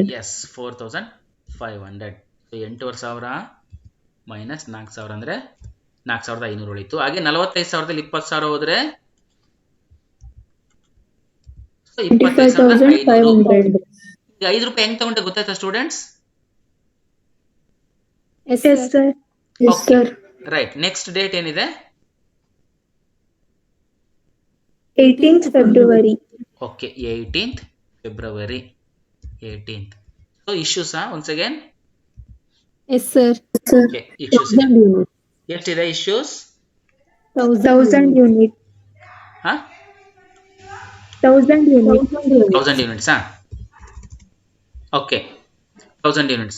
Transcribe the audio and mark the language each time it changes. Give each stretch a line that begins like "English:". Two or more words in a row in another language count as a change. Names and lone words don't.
Kannada: ಎಸ್, 4,500. 8,500 ಮೈನಸ್ 4,000 ಅಂದ್ರೆ 4,500 ಉಳಿತು. ಹಾಗೆ 45,000ದಲ್ಲಿ 20,000 ಹೋದ್ರೆ 25,500. ಈಗ 5 ರೂಪಾಯಿ ಹೆಂಗ್ ತಗೊಂಡೆ ಗೊತ್ತಾಯ್ತಾ ಸ್ಟೂಡೆಂಟ್ಸ್?
English: Yes, Yes, sir. sir. Yes, sir.
Kannada: ರೈಟ್.
English: next date
Kannada: ಏನಿದೆ?
English: 18th February. okay, 18th February. 18th. so issues once again. Yes, sir. okay, issues 1,000 units.
Kannada: ಎಷ್ಟಿದೆ ಇಶ್ಯೂಸ್?
English: 1,000 unit. ಹಾ, 1,000 unit. 1000 units. okay, 1000 units.